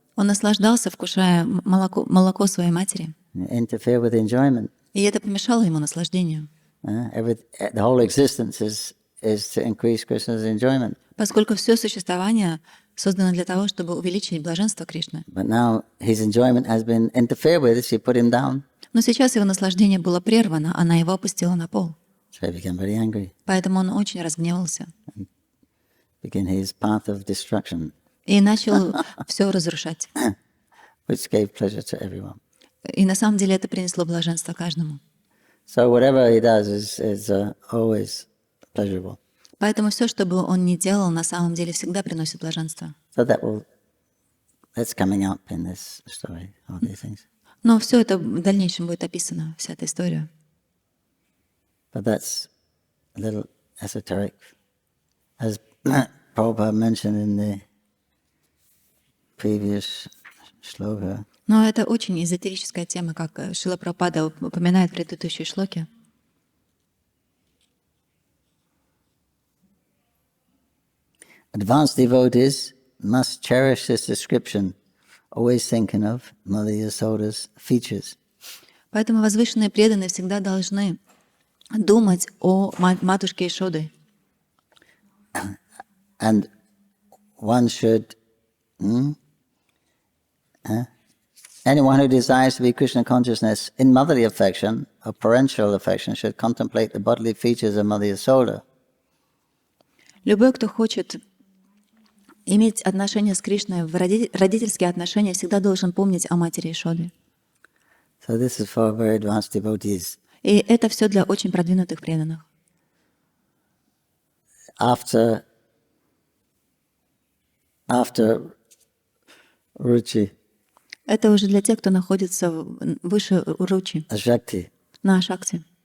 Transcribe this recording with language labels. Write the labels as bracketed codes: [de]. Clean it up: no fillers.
[ru] Он наслаждался, вкушая молоко своей матери. [en] And interfere with enjoyment. [ru] И это помешало ему наслаждению. [en] The whole existence is to increase Krishna's enjoyment. [ru] Поскольку все существование создано для того, чтобы увеличить блаженство Кришны. [en] But now his enjoyment has been interfered with. She put him down. [ru] Но сейчас его наслаждение было прервано, она его опустила на пол. [en] So he became very angry. [ru] Поэтому он очень разгневался [en] Began his path of destruction, [ru] и начал все разрушать. [en] which gave pleasure to everyone. [ru] И на самом деле это принесло блаженство каждому. [en] So whatever he does is always pleasurable. [ru] Поэтому все, что бы он ни делал, на самом деле всегда приносит блаженство. [en] So that's coming up in this story, all these things. [ru] Но все это в дальнейшем будет описано, вся эта история. [en] But that's a little esoteric. As Prabhupada mentioned in the previous shloka, [ru] Но это очень эзотерическая тема, как Шрила Прабхупада упоминает в предыдущей шлоке. [en] advanced devotees must cherish this description, always thinking of Mother Yasoda's features. [ru] Поэтому возвышенные преданные всегда должны думать о матушке Ишоды. [en] And one should, anyone who desires to be Krishna consciousness in motherly affection or parental affection should contemplate the bodily features of Mother Yasoda. [ru] Любой, кто хочет иметь отношения с Кришной, в родительские отношения, всегда должен помнить о матери Ишоды. [en] So this is for very advanced devotees. [ru] И это все для очень продвинутых преданных. [en] After Ruchi, [ru] Это уже для тех, кто находится выше Ручи, [en] Ashakti, [ru] на Шакти.